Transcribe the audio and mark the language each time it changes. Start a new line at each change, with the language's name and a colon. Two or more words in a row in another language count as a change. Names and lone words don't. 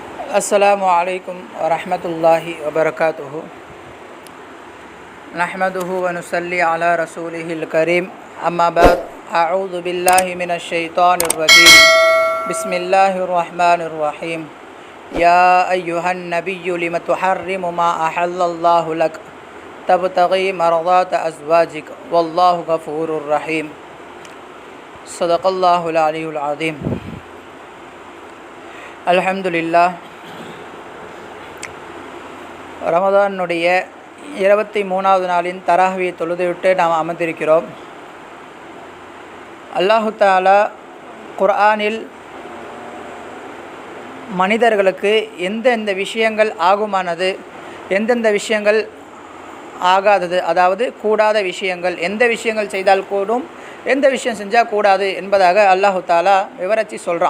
Arabic: السلام عليكم ورحمة الله وبركاته نحمده ونصلي على رسوله الكريم أما بعد أعوذ بالله من الشيطان الرجيم بسم الله الرحمن الرحيم يا أيها النبي لم تحرم ما أحل الله لك تبتغي مرضات أزواجك والله غفور رحيم صدق الله العلي العظيم.
Tamil: அல்ஹம்துலில்லாஹ். ரமதானுடைய 23வது நாளின் தராவியை தொழுதுவிட்டு நாம் அமர்ந்திருக்கிறோம். அல்லாஹு தஆலா குர்ஆனில் மனிதர்களுக்கு எந்தெந்த விஷயங்கள் ஆகுமானது, எந்தெந்த விஷயங்கள் ஆகாதது, அதாவது கூடாத விஷயங்கள், எந்த விஷயங்கள் செய்தால் கூடும், எந்த விஷயம் செஞ்சால் கூடாது என்பதாக அல்லாஹு தஆலா விவரித்து சொல்கிறான்.